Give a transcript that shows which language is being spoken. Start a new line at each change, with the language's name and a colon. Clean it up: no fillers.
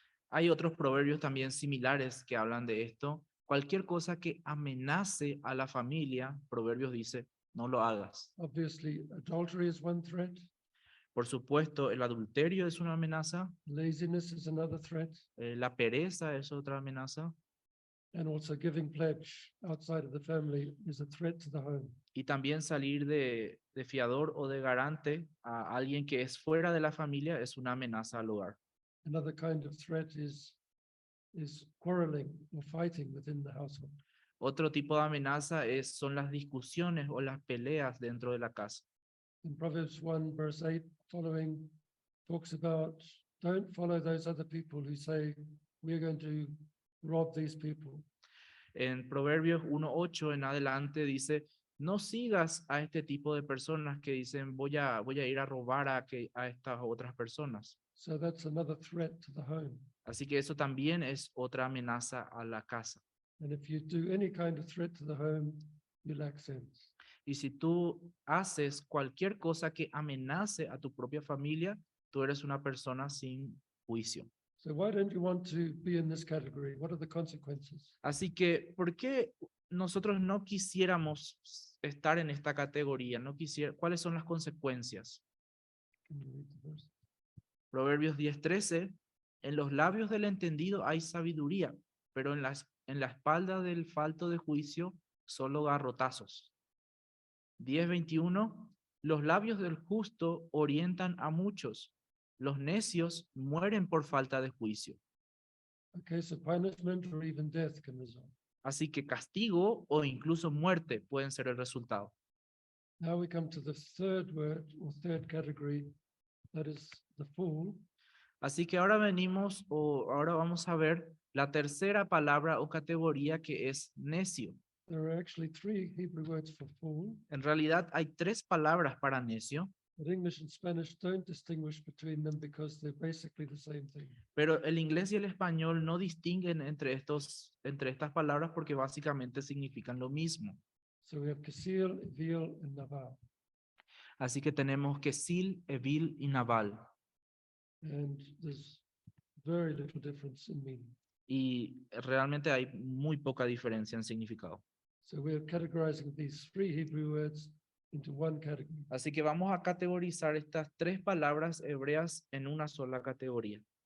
Spanish: Hay otros proverbios también similares que hablan de esto. Cualquier cosa que amenace a la familia, Proverbios dice, no lo hagas.
English: Obviously, adultery is one threat.
Spanish: Por supuesto, el adulterio es una amenaza,
English: Laziness is another threat.
Spanish: la pereza es otra amenaza,
English: And also giving pledge outside of the family is a threat to the home.
Spanish: y también salir de fiador o de garante a alguien que es fuera de la familia es una amenaza al hogar.
English: Another kind of threat is quarreling or fighting within the household.
Spanish: Otro tipo de amenaza son las discusiones o las peleas dentro de la casa.
English: In Proverbs 1 verse 8 following talks about don't follow those other people who say we're going to rob these people.
Spanish: En Proverbios 1:8 en adelante dice, no sigas a este tipo de personas que dicen voy a ir a robar a estas otras personas.
English: So that's another threat to the home.
Spanish: Así que eso también es otra amenaza a la casa.
English: And if you do any kind of threat to the home, you lack sense.
Spanish: Y si tú haces cualquier cosa que amenace a tu propia familia, tú eres una persona sin juicio.
English: So why don't you want to be in this category? What are the consequences?
Spanish: Así que, ¿por qué nosotros no quisiéramos estar en esta categoría? ¿Cuáles son las consecuencias?
English: Can you read the verse?
Spanish: Proverbios 10:13 En los labios del entendido hay sabiduría, pero en la espalda del falto de juicio solo garrotazos. 10:21. Los labios del justo orientan a muchos. Los necios mueren por falta de juicio.
English: Okay, so punishment or even death can result.
Spanish: Así que castigo o incluso muerte pueden ser el resultado.
English: Now we come to the third word or third category, that is the fool.
Spanish: Así que ahora ahora vamos a ver la tercera palabra o categoría, que es necio.
English: There are actually three Hebrew words for fool,
Spanish: En realidad hay 3 palabras para necio,
English: but English and Spanish don't distinguish between them because they're basically the same thing.
Spanish: pero el inglés y el español no distinguen entre estas palabras porque básicamente significan lo mismo.
English: So we have Kasil, Evil, and Nabal.
Spanish: Así que tenemos Kesil, Evil y Nabal.
English: And there's very little difference in meaning.
Spanish: Y realmente hay muy poca diferencia en significado.
English: So we're categorizing these three Hebrew words into one category.
Spanish: Así que vamos a categorizar estas 3 palabras hebreas en una sola categoría.